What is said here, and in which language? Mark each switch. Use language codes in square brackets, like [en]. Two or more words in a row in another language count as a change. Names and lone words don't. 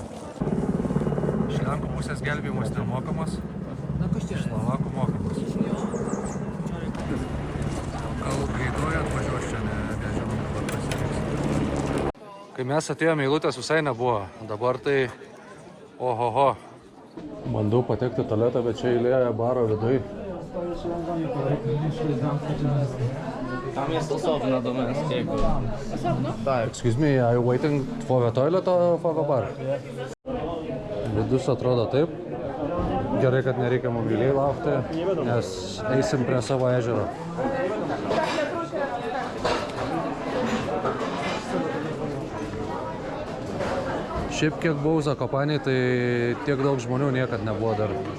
[lt] Iš Lenkų pusės gelbėjimas nemokamas, iš Slovakų mokamas. Gal greitoje atvažiuos čia, nežinau, dabar pasirinks. Kai mes atėjome, eilutės visai nebuvo, dabar tai ohoho. Bandau patekti į tualetą, bet čia eilė baro viduj. [pl] Tam jest osobna do męskiego. Osobno? Tak. [en] Excuse me, are you waiting for the toilet or for the bar? [lt] Vidus atrodo taip. Gerai, kad nereikia mobiliai laukti, nes eisim prie savo ežero. Šiaip kiek buvau Zakopanėj, tai tiek daug žmonių niekad nebuvo dar.